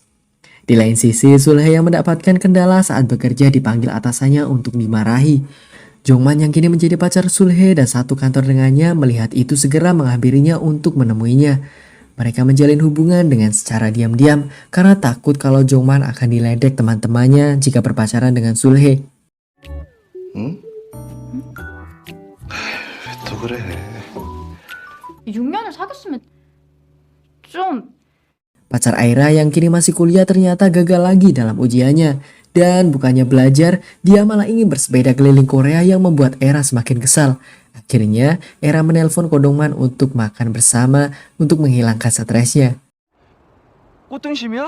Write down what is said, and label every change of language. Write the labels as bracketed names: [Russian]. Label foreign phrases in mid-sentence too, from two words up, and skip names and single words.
[Indonesian] Di lain sisi, Sulhe yang mendapatkan kendala saat bekerja dipanggil atasannya untuk dimarahi. Jong-man yang kini menjadi pacar Sulhe dan satu kantor dengannya melihat itu segera menghampirinya untuk menemuinya. Mereka menjalin hubungan dengan secara diam-diam karena takut kalau Jong-man akan diledek teman-temannya jika berpacaran dengan Sulhe. [Korean] 왜 또 그래? 6년을 사귀었으면 좀 [Indonesian] Pacar Aira yang kini masih kuliah ternyata gagal lagi dalam ujiannya. Dan bukannya belajar, dia malah ingin bersepeda keliling Korea yang membuat Era semakin kesal. Akhirnya, Era menelpon Kodongman untuk makan bersama untuk menghilangkan stresnya. [Korean] 꽃등심이야?